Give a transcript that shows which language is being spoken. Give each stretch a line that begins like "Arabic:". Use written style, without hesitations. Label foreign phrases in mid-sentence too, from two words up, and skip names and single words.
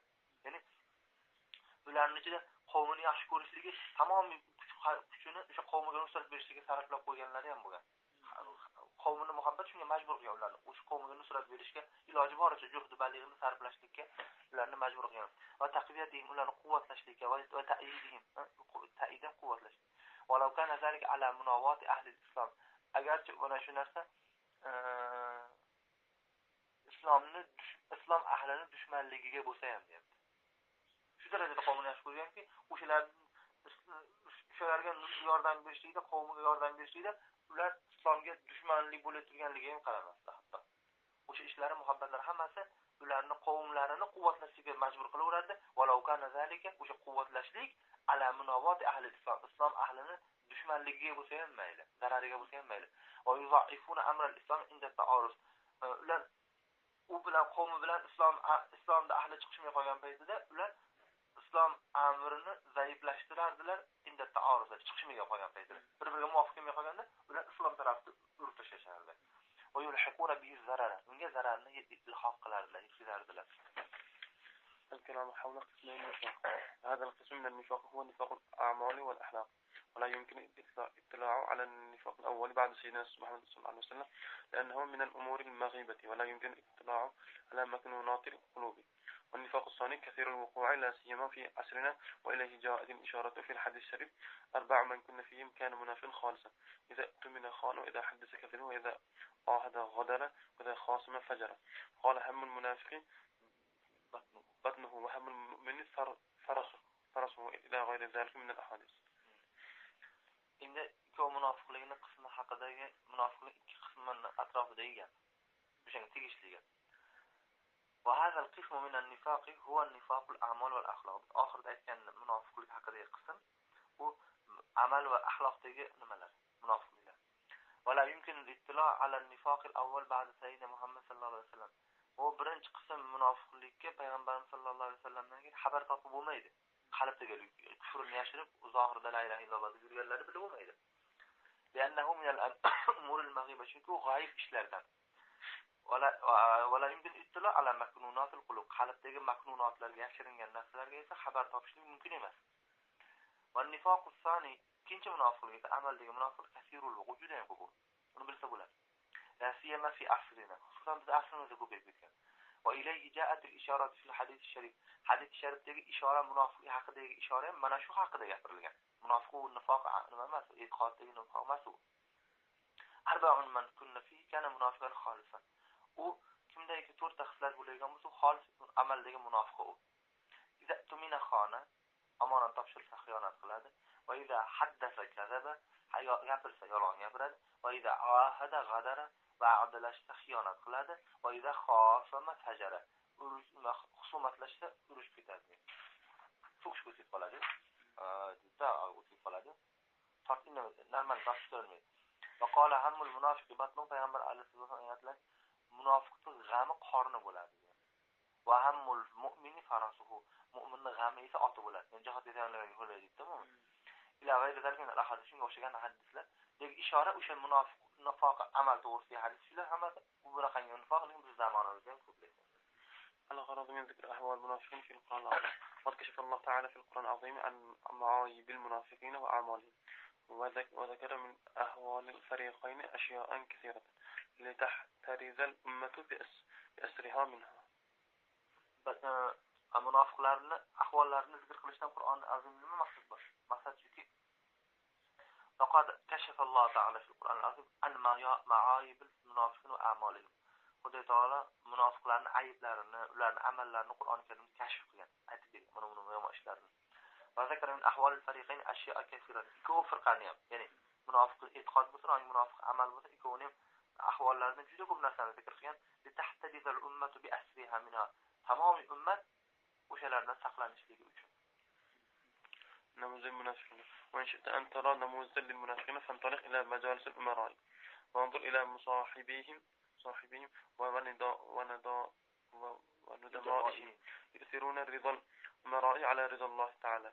Uzbek: Ya'ni ularning ichida qavmini yaxshi ko'rishligi, tamomiy kuchini o'sha qavmiga nusrat berishga sarflab qo'yganlari ham bo'lgan. Qavmini muhabbat shunga majbur qilgan ularni. O'sha qavmiga nusrat berishga iloji boricha juhd balighini sarflashlikka ularni majbur qilgan.
Arabic: وتقويتهم,
Uzbek: ularni quvvatlashlikka
Arabic: وتأييدهم,
Uzbek: ta'yidan quvvatlash.
Arabic: ولو كان ذلك على مناوأة أهل الإسلام.
Uzbek: Agarchi mana shu narsa islom ahlini dushmanligiga bo'lsa ham deyapti. Shu darajada qavmini yaxshi ko'rganki, o'shalarga yordam berishlikda, qavmiga yordam berishlikda ular islomga dushmanlik bo'lib turganligiga ham qaramasdi hatto. O'sha ishlari, muhabbatlari hammasi ularni qavmlarini quvvatlashga majbur qilaveradi.
Arabic: ولو كان ذلك,
Uzbek: o'sha quvvatlashlik
Arabic: على مناوأة أهل الإسلام,
Uzbek: islom ahlini dushmanligiga bo'lsa ham mayli, zarariga bo'lsa ham mayli.
Arabic: ويضعفون أمر الإسلام عند التعارض.
Uzbek: Ular u bilan qavmi bilan islomda ahli chiqishmay qolgan paytida ular islom amrini zaiflashtirardilar,
Arabic: عند التعارض,
Uzbek: chiqishmay qolgan paytida. Bir-biriga muvofiq kelmay qolganda ular islom tarafida urib tashlashardi.
Arabic: ويلحقون به ضررا,
Uzbek: unga zararni ilhoq qilardilar, yetkazardilar.
Arabic: الكلام حول قسمين النفاق. هذا القسم من النفاق هو نفاق الأعمال والأخلاق، ولا يمكن الاطلاع على النفاق الأول بعد سيدنا محمد صلى الله عليه وسلم لأنه من الأمور المغيبة ولا يمكن الاطلاع على مكنونات القلوب. والنفاق الثاني كثير الوقوع لا سيما في عصرنا وإليه جاءت الإشارة في الحديث الشريف 4 من كن فيهم كان منافقا خالصا إذا اؤتمن خان وإذا حدث كذب وإذا عاهد غدر وإذا خاصم فجر. قال هم المنافق بطنه وهم المؤمن فرسه إلى غير ذلك من الأحاديث.
Uzbek: Endi ikki munofiqlikni qismi haqidagi munofiqlik ikki qismini atrofidagi gap. O'shanga tegishli.
Arabic: وهذا القسم من النفاق هو نفاق الأعمال والأخلاق.
Uzbek: Oxirida aytgan munofiqlik haqidagi qism bu amal va axloqdagi nimalar?
Arabic: Munofiqliklar. ولا يمكن الاطلاع على النفاق الأول بعد سيدنا محمد صلى الله عليه وسلم.
Uzbek: O birinchi qism munofiqlikka payg'ambarimiz
Arabic: صلى الله عليه وسلم
Uzbek: xabar topib bo'lmaydi. Qalbdagi kufrni yashirib, zohirda
Arabic: لا إله إلا الله
Uzbek: deb yurganlarni bilib bo'lmaydi.
Arabic: لأنه من الأمور المغيبة,
Uzbek: chunki u g'oyib ishlardan.
Arabic: ولا يمكن الاطلاع على مكنونات القلوب,
Uzbek: qalbdagi maknunatlarga yashiringan narsalarga esa xabar topishlik mumkin emas.
Arabic: والنفاق الثاني,
Uzbek: ikkinchi munofiqlik esa amaldagi munofiqlik
Arabic: كثير الوقوع'
Uzbek: juda ham ko'p. Uni bilsa bo'ladi.
Arabic: لا سيما في عصرنا,
Uzbek: xususan biz asrimizda ko'payib ketgan.
Arabic: وإليه جاءت الإشارة في الحديث الشريف.
Uzbek: Hadith sharifdagi ishora munofiqlik haqidagi ishora mana shu haqida gapirilgan. Munofiq va nifoq nima emas, e'tiqoddagi nifoq emas u.
Arabic: أربع من كن فيه كان منافقا خالصا.
Uzbek: U kimdagi 4 ta xislat bo'lgan bo'lsa, xolis amaldagi munofiq u.
Arabic: إذا اؤتمن خان,
Uzbek: amonat topshirsa xiyonat qiladi.
Arabic: وإذا حدث كذب,
Uzbek: gapirsa yolg'on gapiradi.
Arabic: وإذا عاهد غدر,
Uzbek: va'dalashsa xiyonat qiladi.
Arabic: وإذا خاصم فجر,
Uzbek: husumatlashsa urush ketadi. Fuhsh o'tib qoladi. Juda o'tib qoladi. Tortinma normal topshirmaydi.
Arabic: وقال هم المنافق بطنه,
Uzbek: payg'ambar alayhisolom aytlar, munofiqning g'ami qorni bo'ladi.
Arabic: وهم المؤمن فرسه,
Uzbek: mu'minning g'ami esa oti bo'ladi. Yani jihad etanlarga qo'ylaydi, tamommi?
Arabic: إلى غير ذلك من الأحاديث,
Uzbek: shunga o'xshagan hadislar. Deb ishora o'sha munofiq nifoq amal to'g'risidagi hadislar hammasi bu raqamga nifoqning biz zamonimizda ham ko'playdi.
Arabic: الغرض من ذكر أحوال المنافقين في القرآن العظيم. قد كشف الله تعالى في القرآن العظيم عن معايب المنافقين وأعمالهم وذكر من أحوال الفريقين أشياء كثيرة لتحترز الأمة بأسرها منها.
Uzbek: Munofiqlarni ahvollarini zikr qilishdan Qur'on azim nima maqsad bor? Maqsad shuki.
Arabic: فقد كشف الله تعالى في القرآن العظيم عن معايب المنافقين وأعمالهم.
Uzbek: Xudo taolo munofiqlarning ayblarini, ularning amallarini Qur'on Karimda kashf qilgan, aytib bergan. Mana buni yomon ishlarini.
Arabic: وذكر من أحوال الفريقين أشياء كثيرة.
Uzbek: Ikkovi firqani ham, ya'ni munofiq e'tiqod bo'lsa, yoki munofiq amal bo'lsa, ikkovining ahvollarini juda ko'p narsani zikr qilgan.
Arabic: لتحترز الأمة بأسرها منها.
Uzbek: Tamomiy ummat o'shalardan saqlanishligi uchun.
Arabic: نموذج المنافقين. وإن شئت أن ترى نموذج للمنافقين فانطلق إلى مجالس الأمراء وانظر إلى مصاحبيهم وندمائهم يؤثرون رضا الأمراء على رضا الله تعالى.